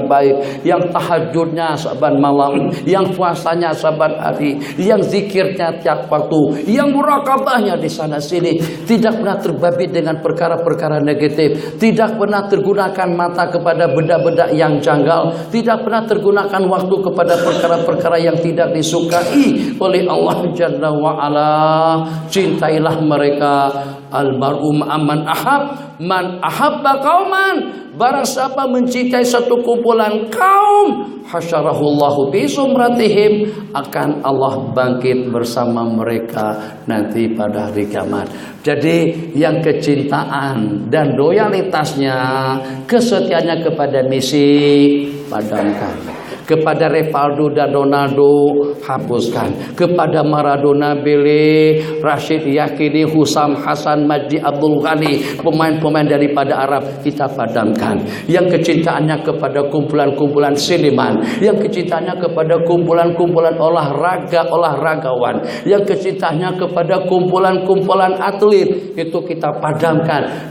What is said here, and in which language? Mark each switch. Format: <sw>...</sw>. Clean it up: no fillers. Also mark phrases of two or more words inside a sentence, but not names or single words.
<ms>baik, yang tahajudnya saban malam, yang puasanya saban hari, yang zikirnya tiap waktu, yang murakabahnya di sana sini, tidak pernah terbabi dengan perkara-perkara negatif, tidak pernah tergunakan mata kepada benda-benda yang janggal, tidak pernah tergunakan waktu kepada perkara-perkara yang tidak disukai oleh</ms> <ar>الله جل وعلا.</ar> <ms>Cintailah mereka.</ms> <ar>المرء مع من أحب، من أحب قوما,</ar> <ms>barang siapa mencintai satu kumpulan kaum,</ms> <ar>حشره الله بزمرتهم,</ar> <ms>akan Allah bangkit bersama mereka nanti pada hari kiamat. Jadi yang kecintaan dan loyalitasnya, kesetiaannya kepada misi, padamkan. Kepada Rivaldo dan Ronaldo hapuskan. Kepada Maradona, Pele, Rashid Yakini, Husam Hasan, Majdi Abdul Ghani, pemain-pemain daripada Arab kita padamkan. Yang kecintaannya kepada kumpulan-kumpulan seniman, yang kecintaannya kepada kumpulan-kumpulan olahragawan, yang kecintaannya kepada kumpulan-kumpulan atlet, itu kita padamkan.</ms>